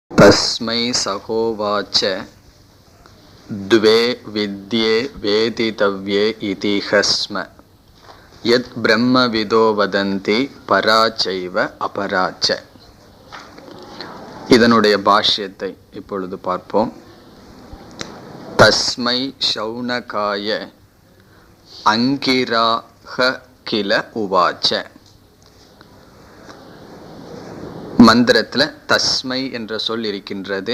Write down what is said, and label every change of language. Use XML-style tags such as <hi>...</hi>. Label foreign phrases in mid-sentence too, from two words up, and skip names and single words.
<sa>तस्मै सहोवाच द्वे विद्ये वेदितव्ये इति स्म यत् ब्रह्मविदो वदन्ति पराचैव अपराच.</sa> <ta>இதனுடைய பாஷ்யத்தை இப்பொழுது பார்ப்போம்.</ta> <sa>तस्मै शौनकाय अङ्गिराः किल उवाच.</sa> <ta>மந்திரத்தில் தஸ்மை என்ற சொல் இருக்கின்றது.</ta>